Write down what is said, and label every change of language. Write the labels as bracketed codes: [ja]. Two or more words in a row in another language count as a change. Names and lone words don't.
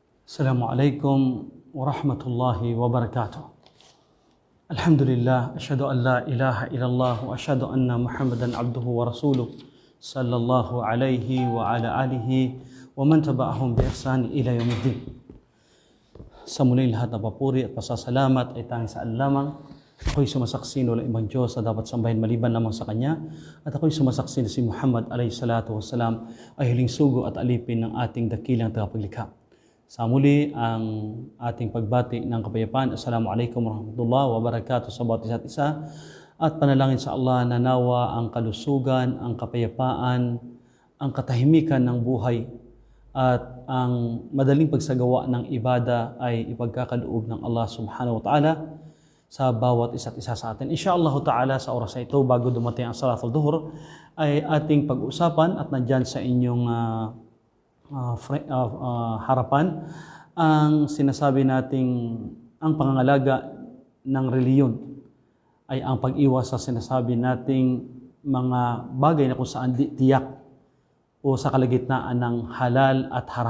[ar] السلام عليكم ورحمة الله وبركاته. الحمد لله أشهد أن لا إله إلا الله وأشهد أن محمدا عبده ورسوله صلى الله عليه وعلى آله ومن تبعهم بإحسان إلى يوم الدين. [tl] Sa muling lahat na papuri at pasasalamat ay tanging sa Allah lamang. Ako'y sumasaksi na walang ibang Diyos na dapat sambahin maliban lamang sa Kanya. At ako'y sumasaksi na si Muhammad [ar] عليه الصلاة والسلام [tl] ay hiling sugo at alipin ng ating dakilang tagapaglikha. Sa muli ang ating pagbati ng kapayapaan. [ar] السلام عليكم ورحمة الله وبركاته [tl] sa bawat isa't isa. At panalangin sa Allah na nawa ang kalusugan, ang kapayapaan, ang katahimikan ng buhay at ang madaling pagsagawa ng ibada ay ipagkakaloob ng Allah [ar] سبحانه وتعالى [tl] sa bawat isa't isa sa atin. [ar] إن شاء الله تعالى [tl] sa oras na ito bago dumating ang [ar] صلاة الظهر [tl] ay ating pag-usapan at nandyan sa inyong harapan ang sinasabi nating ang pangangalaga ng reliyon ay ang pag-iwas sa sinasabi nating mga bagay na kung saan tiyak o sa kalagitnaan ng halal at haram.